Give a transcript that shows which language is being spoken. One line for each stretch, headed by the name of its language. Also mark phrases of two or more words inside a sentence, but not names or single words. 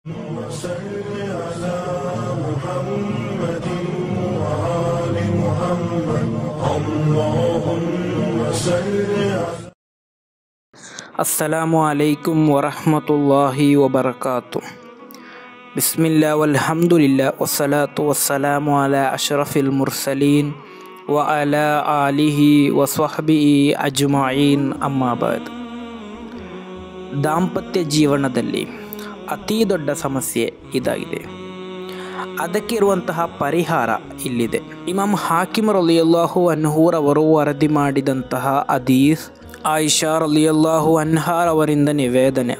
Arabic: صل على محمد وآل محمد اللهم صل على السلام عليكم ورحمة الله وبركاته. بسم الله والحمد لله والصلاة والسلام على أشرف المرسلين وعلى آله وصحبه أجمعين أما بعد.
Kannada: ದಾಂಪತ್ಯ ಜೀವನದಲ್ಲಿ ಅತಿ ದೊಡ್ಡ ಸಮಸ್ಯೆ ಇದಾಗಿದೆ. ಅದಕ್ಕೆ ಇರುವಂತಹ ಪರಿಹಾರ ಇಲ್ಲಿದೆ. ಇಮಾಮ್ ಹಾಕಿಮ್
Arabic: رضي الله عنه
Kannada: ವರದಿ ಮಾಡಿದಂತಹ ಹದೀಸ್, ಆಯಿಷಾ
Arabic: رضي الله عنها
Kannada: ನಿವೇದನೆ.